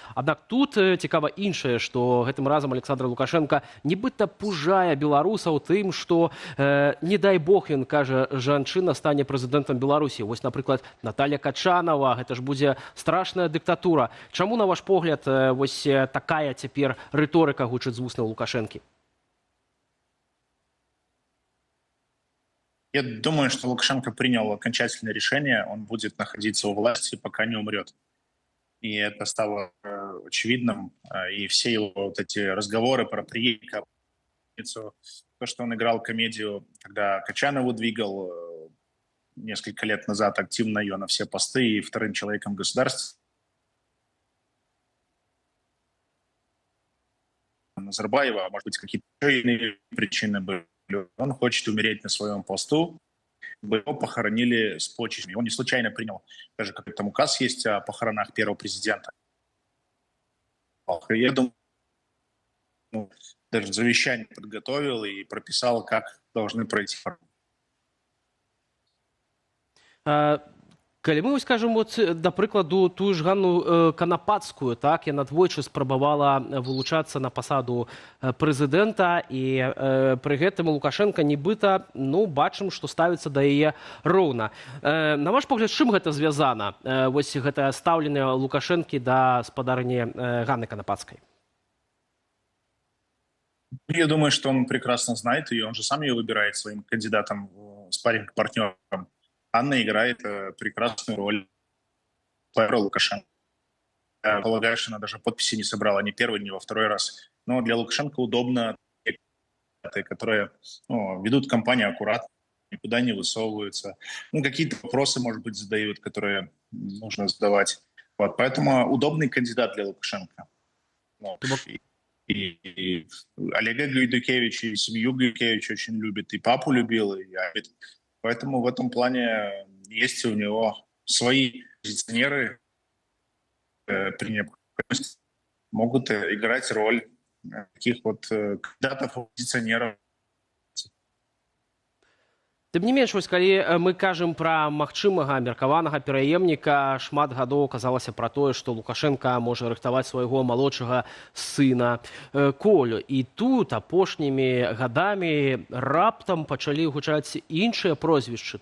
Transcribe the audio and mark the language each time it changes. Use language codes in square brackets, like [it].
[be] Аднак тут цікава іншае, што гэтым разам Александр Лукашенко нібыта пужае беларусаў тым, што не дай бог, ён кажа, жанчына стане прэзідэнтам Беларусі. Вось, напрыклад, Наталья Качанова, гэта ж будзе страшная дыктатура. Чаму, на ваш погляд, вось такая цяпер рыторыка гучыць з вуснаў Лукашэнкі? [ru] Я думаю, что Лукашенко принял окончательное решение. Он будет находиться у власти, пока не умрет. И это стало очевидным. И все его вот эти разговоры про преемника, то, что он играл комедию, когда Качанову двигал несколько лет назад активно ее на все посты и вторым человеком государства. Назарбаева, а может быть, какие-то иные причины были. Он хочет умереть на своем посту, его похоронили с почестями. Он не случайно принял, даже как там указ есть о похоронах первого президента. Я думаю, даже завещание подготовил и прописал, как должны пройти. [be] Калі мы [ru] скажем, вот, [be] да прыкладу, тую ж Ганну Канапацкую, так, яна двойчы спрабавала вылучацца на пасаду прэзідэнта, і пры гэтым Лукашенко нібыта, ну, бачым, што ставіцца да яе роўна. На ваш погляд, з чым гэта звязана? Вось гэтае стаўленне Лукашэнкі да спадарні Ганны Канапацкай. [ru] Я думаю, что он прекрасно знает ее, он же сам ее выбирает своим кандидатом, спарринг-партнером. Анна играет прекрасную роль Лукашенко. Я полагаю, что она даже подписи не собрала ни первый, ни во второй раз. Но для Лукашенко удобно, которые ведут кампанию аккуратно, никуда не высовываются. Ну, какие-то вопросы, может быть, задают, которые нужно задавать. Вот, поэтому удобный кандидат для Лукашенко. Вот. И Олега Гайдукевича, и семью Гайдукевича очень любит, и папу любил, и Абит. Поэтому в этом плане есть у него свои позиционеры, при необходимости могут играть роль таких вот кандидатов-оппозиционеров. [be] Тым не менш, вось, калі мы кажам пра магчымага меркаванага пераемніка, шмат гадоў казалася пра тое, што Лукашенко можа рыхтаваць свайго малодшага сына Колю. І тут апошнімі гадамі раптам пачалі гучаць іншыя прозвішчы.